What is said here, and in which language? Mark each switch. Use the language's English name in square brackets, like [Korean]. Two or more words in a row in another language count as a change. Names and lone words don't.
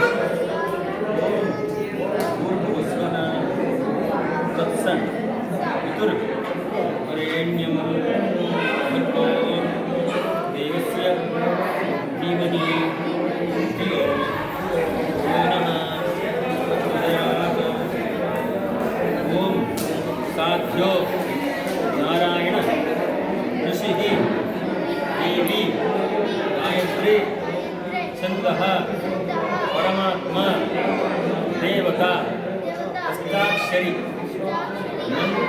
[Sanskrit] ಓಂ ಭೂರ್ಭುವಃ ತತ್ಸತ್ ವಿತುರ್ವರೇಣ್ಯಂ ಭರ್ಗೋ ದೇವಸ್ಯ ಧೀಮಹಿ ಧಿಯೋ ಯೋ ನಃ ಪ್ರಚೋದಯಾತ್. ಓಂ ಸಾಧ್यो ನಾರಾಯಣ ಋಷಿ ದೇವಿ ಗಾಯತ್ರಿ ಛಂದಃ ಪರಮಾತ್ಮ ದೇವತಾ ಅಷ್ಟಾಕ್ಷರಿ ಮಂತ್ರ.